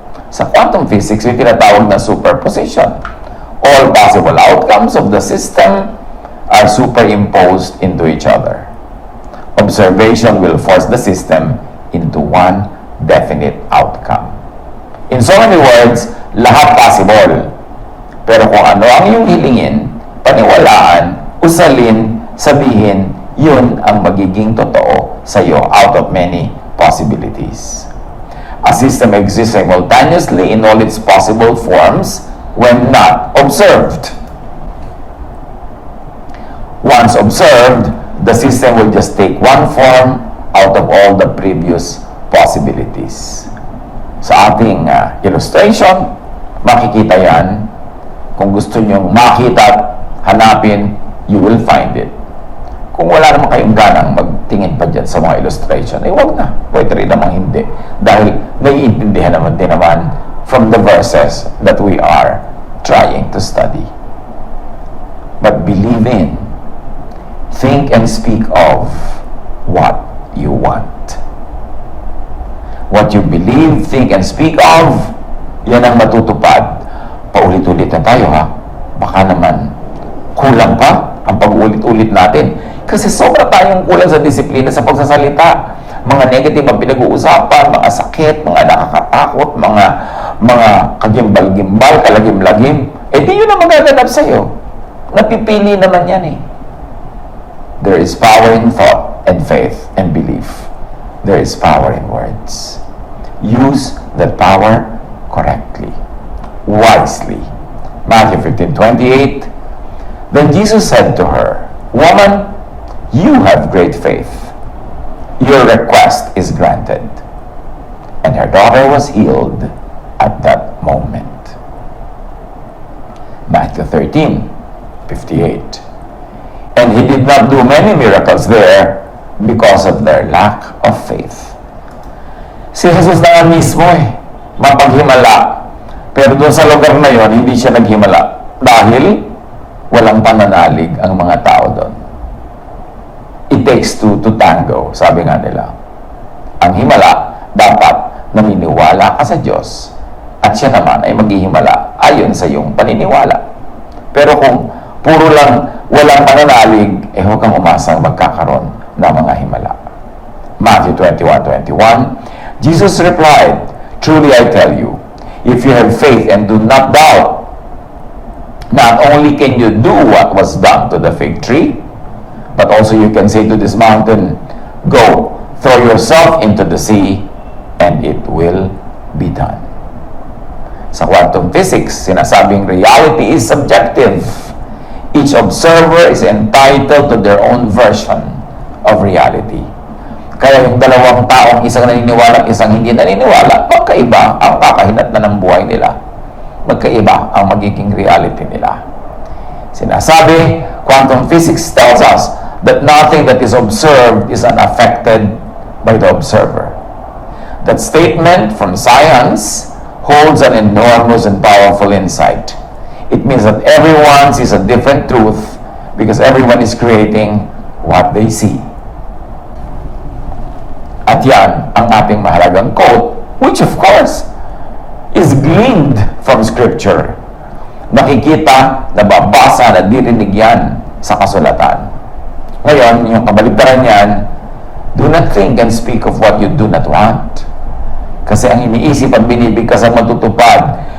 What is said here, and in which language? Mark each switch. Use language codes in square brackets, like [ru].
[tl] Sa quantum physics, may tinatawag na superposition. [en] All possible outcomes of the system are superimposed into each other. Observation will force the system into one definite outcome. In so many words, lahat possible. [tl] Pero kung ano ang iyong hilingin, paniwalaan, usalin, sabihin, yun ang magiging totoo sa iyo [en] out of many possibilities. A system exists simultaneously in all its possible forms when not observed. Once observed, the system will just take one form out of all the previous possibilities. [tl] Sa ating illustration, makikita yan. Kung gusto nyong makita at hanapin, [en] you will find it. [tl] Kung wala naman kayong ganang magtingin pa dyan sa mga illustration, wag na. Pwede rin namang hindi. Dahil naiintindihan naman din naman [en] from the verses that we are trying to study. But believe in, think and speak of what you want. What you believe, think, and speak of, [tl] yan ang matutupad. Paulit-ulit na tayo, ha? Baka naman kulang pa ang pag-ulit-ulit natin. Kasi sobra tayong kulang sa disiplina sa pagsasalita. Mga negative ang pinag-uusapan, mga sakit, mga nakakatakot, mga kagimbal-gimbal, kalagim-lagim. Di yun ang magaganap sa'yo. Napipili naman yan eh. [en] There is power in thought and faith and belief. There is power in words. Use that power correctly, wisely. Matthew 15:28. Then Jesus said to her, Woman, you have great faith. Your request is granted. And her daughter was healed at that moment. Matthew 13:58. And he did not do many miracles there because of their lack of faith. [tl] Si Jesus na nga mismo mapaghimala. Pero doon sa lugar na yon, hindi siya naghimala. Dahil walang pananalig ang mga tao doon. [en] It takes two to tango, [tl] sabi nga nila. Ang himala, dapat naniniwala ka sa Diyos. At siya naman ay maghihimala ayon sa iyong paniniwala. Pero kung puro lang walang pananalig, huwag kang umasang magkakaroon ng mga himala. [en] Matthew 21:21. Jesus replied, Truly I tell you, if you have faith and do not doubt, not only can you do what was done to the fig tree, but also you can say to this mountain, Go, throw yourself into the sea, and it will be done. [tl] Sa quantum physics, sinasabing [en] reality is subjective. Each observer is entitled to their own version of reality. [tl] Kaya yung dalawang taong isang naniniwala at isang hindi naniniwala, magkaiba ang kakahinat na ng buhay nila. Magkaiba ang magiging reality nila. [en] Sinasabi, quantum physics tells us that nothing that is observed is unaffected by the observer. That statement from science holds an enormous and powerful insight. It means that everyone sees a different truth because everyone is creating what they see. [tl] At yan ang ating mahalagang quote, [en] which of course is gleaned from Scripture. [tl] Nakikita, nababasa, nadirinig yan sa kasulatan. Ngayon, yung kabaligtaran yan, [en] do not think and speak of what you do not want. [tl] Kasi ang iniisip at binibigkas ang matutupad.